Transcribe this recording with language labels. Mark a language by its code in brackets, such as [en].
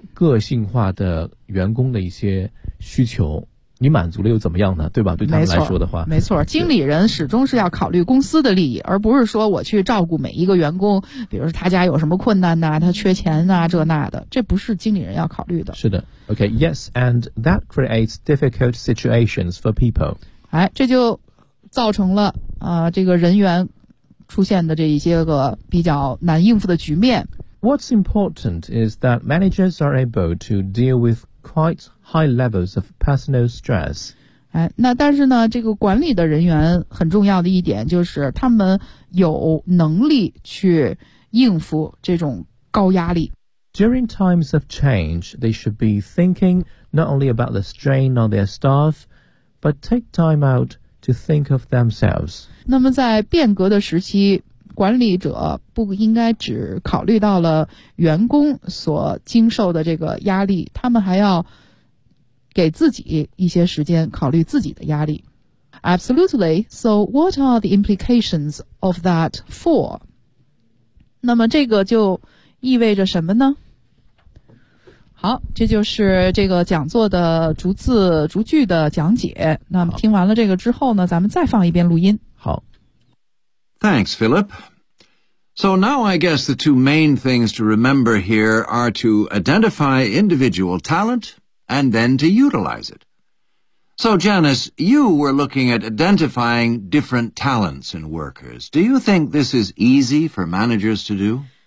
[zh] 个性化的员工的一些需求，你满足了又怎么样呢？对吧？对他们来说的话，没错，经理人始终是要考虑公司的利益，而不是说我去照顾每一个员工，比如说他家有什么困难呐，他缺钱呐，这那的，这不是经理人要考虑的。是的 [en] ，Okay, yes, and that creates difficult situations for people. [zh] 哎，这就造成了这个人员出现的这一些个比较难应付的局面。 [en] What's important is that managers are able to deal with quite high levels of personal stress. [zh] 哎，那但是呢，这个管理的人员很重要的一点就是他们有能力去应付这种高压力。 [en] During times of change, they should be thinking not only about the strain on their staff, but take time out to think of themselves. [zh] 那么在变革的时期，管理者不应该只考虑到了员工所经受的这个压力，他们还要给自己一些时间考虑自己的压力。 [en] Absolutely. So what are the implications of that for? [zh] 那么这个就意味着什么呢？好，这就是这个讲座的逐字逐句的讲解。那么听完了这个之后呢，咱们再放一遍录音。好。 [en] Thanks, Philip. So now I guess the two main things to remember here are to identify individual talent and then to utilize it. So, Janice, you were looking at identifying different talents in workers. Do you think this is easy for managers to do?